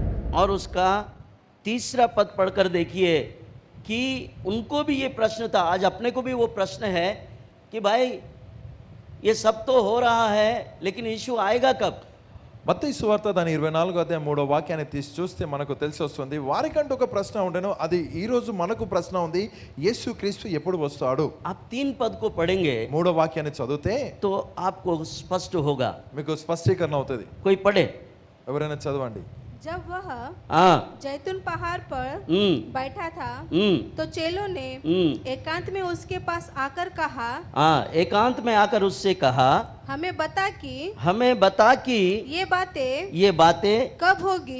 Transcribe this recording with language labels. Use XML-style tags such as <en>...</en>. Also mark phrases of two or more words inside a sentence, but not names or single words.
<hi>और उसका तीसरा पद पढ़कर देखिए कि उनको भी ये प्रश्न था, आज अपने को भी वो प्रश्न है कि भाई ये सब तो हो रहा है लेकिन यीशु आएगा कब?</hi> <te>మత్తయి సువార్త దాని 24వ అధ్యాయం 3వ వాక్యాన్ని తీసి చూస్తే మనకు తెలిసి వస్తుంది. వారికంటూ ఒక ప్రశ్న ఉండేను, అది ఈ రోజు మనకు ప్రశ్న ఉంది, యేసు క్రీస్తు ఎప్పుడు వస్తాడు?</te> <hi>आप 3 पद को पढ़ेंगे</hi> <te>3వ వాక్యాన్ని చదివితే</te> <hi>तो आपको स्पष्ट होगा.</hi> <te>మీకు స్పష్టీకరణ అవుతుంది.</te> <hi>कोई पढ़े?</hi> <te>ఎవరైనా చదవండి.</te> <hi>जब वह हाँ. जैतून पहाड़ पर बैठा था तो चेलों ने एकांत में उसके पास आकर कहा, हाँ, एकांत में आकर उससे कहा, हमें बता कि ये बातें कब होगी,</hi>